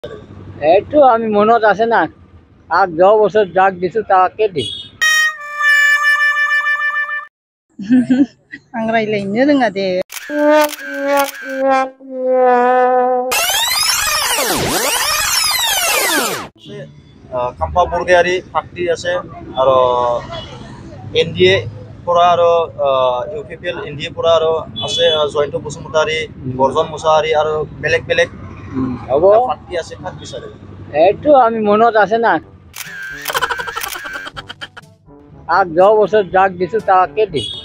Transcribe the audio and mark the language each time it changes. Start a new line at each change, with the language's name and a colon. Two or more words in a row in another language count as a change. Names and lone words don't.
Assamese: এইটো আমি মনত আছে না আগ 10 বছর যাক দিছো তাকে দি
Bodo: आं रायलायनो रोङा दे
Assamese: Kampa Burgari Fakti আছে আৰু NDA পৰা আৰু UPPL NDA পৰা আৰু আছে জয়ন্ত বসুমতাৰী বৰ্জন মুছাহাৰী আৰু বেলেগ বেলেগ হ'ব পাৰ্টি আছে কাক বিচাৰে এইটো আমি মনত আছে না আগ 10 বছর যাক দিছো তাকে দি